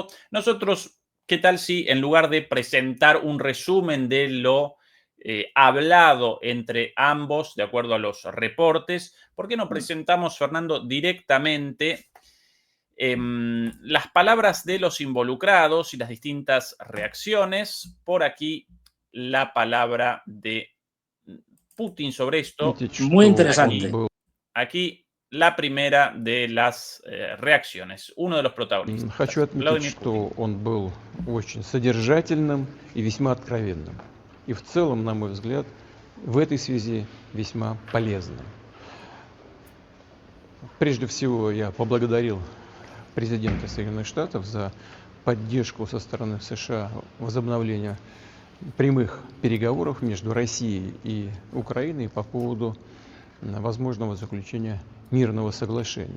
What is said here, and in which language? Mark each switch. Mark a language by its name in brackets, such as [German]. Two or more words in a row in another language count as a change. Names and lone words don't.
[Spanish] Nosotros, ¿qué tal si en lugar de presentar un resumen de lo hablado entre ambos, de acuerdo a los reportes, por qué no presentamos, Fernando, directamente las palabras de los involucrados y las distintas reacciones? Por aquí la palabra de Putin sobre esto. Muy interesante. Aquí la primera de las reacciones, uno de los protagonistas. [Russian] Хочу отметить, что он был очень содержательным и весьма откровенным. И в целом, на мой взгляд, в этой связи весьма полезным. Прежде всего, я поблагодарил президента Соединенных Штатов за поддержку со стороны США возобновления прямых переговоров между Россией и Украиной по поводу возможного заключения мирного соглашения.